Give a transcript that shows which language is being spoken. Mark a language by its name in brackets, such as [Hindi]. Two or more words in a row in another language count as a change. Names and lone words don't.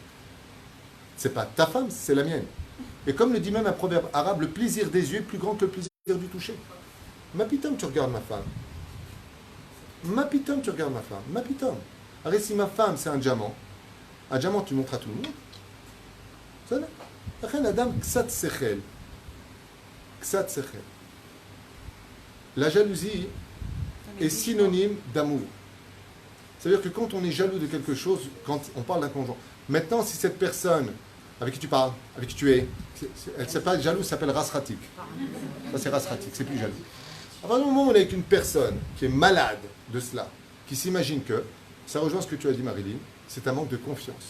[French] C'est pas ta femme, c'est la mienne. Et comme le dit même un proverbe arabe, le plaisir des yeux est plus grand que le plaisir du toucher. [Hebrew] מה פתאום, [French] tu regardes ma femme. [Hebrew] מה פתאום, [French] tu regardes ma femme. [Hebrew] מה פתאום. [French] Alors si ma femme, c'est un diamant tu montres à tout le monde. Ça va. La dame, [Hebrew] קצת שכל. קצת שכל. [French] La jalousie est synonyme d'amour. C'est-à-dire que quand on est jaloux de quelque chose, quand on parle d'un conjoint, maintenant si cette personne avec qui tu parles, avec qui tu es, elle ne s'appelle pas jaloux, elle s'appelle rasratique. Ça c'est rasratique, c'est plus jaloux. À partir du moment où on est avec une personne qui est malade de cela, qui s'imagine que, ça rejoint ce que tu as dit Marilyn, c'est un manque de confiance.